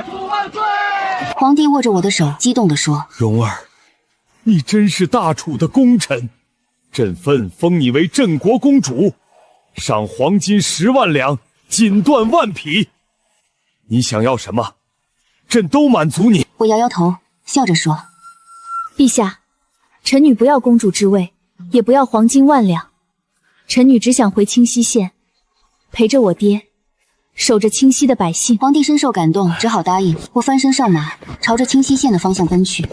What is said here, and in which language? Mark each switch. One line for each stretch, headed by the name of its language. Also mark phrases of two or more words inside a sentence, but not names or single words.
Chinese: 皇帝握着我的手，激動地說：“ 蓉兒，你真是大楚的功臣，朕分封你為鎮國公主，賞黃金10萬兩，錦緞1萬匹。你想要什麼，朕都滿足你。” 我搖搖頭，笑着說：“ 陛下，臣女不要公主之位，也不要黃金1萬兩，臣女只想回清溪縣，陪着我爹，守着清溪的百姓。” 皇帝深受感動，只好答應。我翻身上馬，朝着清溪縣的方向奔去。